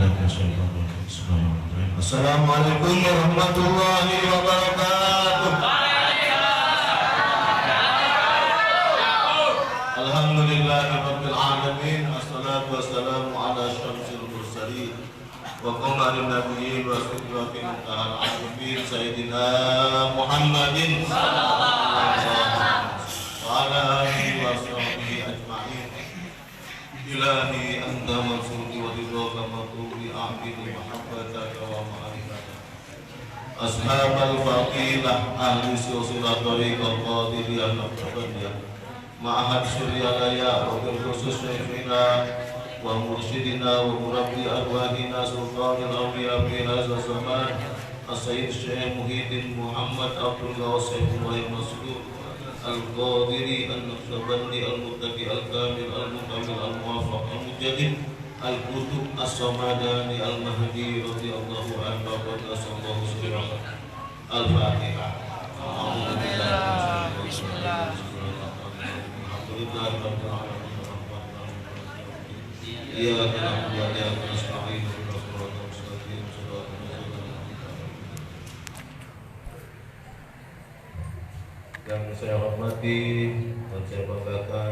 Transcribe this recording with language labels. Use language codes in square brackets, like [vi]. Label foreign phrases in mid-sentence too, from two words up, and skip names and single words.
[ar] من الشيطان الرجيم. السلام عليكم ورحمة الله وبركاته. الحمد لله رب العالمين. والصلاة والسلام على أشرف المرسلين وقمر النبيين وسدرة منتهى العارفين سيدنا محمد صلى الله عليه وسلم وعلى آله وصحبه أجمعين. إلهي أنت منصوري ورضاك مطلوبي أعطني محبتك ومعرفتك أصحاب الفضيلة أهل السلسلة طريقة قادرية نقشبندية معهد سوريالايا وبالخصوص شيخنا ومرشدنا ومربي أرواحنا سلطان الأولياء في هذا الزمان السيد شيخ محيي الدين محمد عبد الغواصف مسعود القادري النقشبندي المتقي الكامل المكمل الموفق المجدد القطب الصمداني المهدي رضي الله عنه وصلى الله عليه الفاتحة. Bismillah. [id] Yang saya hormati dan saya banggakan